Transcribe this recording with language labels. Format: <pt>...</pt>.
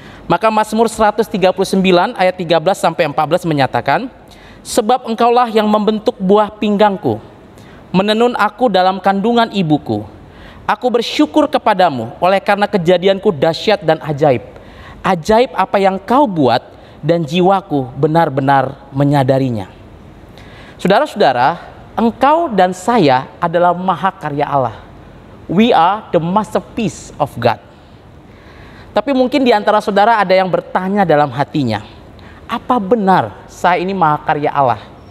<id>Maka Mazmur 139 ayat 13 sampai 14 menyatakan, sebab engkaulah yang membentuk buah pinggangku, menenun aku dalam kandungan ibuku. Aku bersyukur kepadamu oleh karena kejadianku dahsyat dan ajaib. Ajaib apa yang kau buat dan jiwaku benar-benar menyadarinya. Saudara-saudara, engkau dan saya adalah mahakarya Allah.</id> <en>We are the masterpiece of God.</en> <id>Tapi mungkin di antara saudara ada yang bertanya dalam hatinya, apa benar saya ini mahakarya Allah?</id>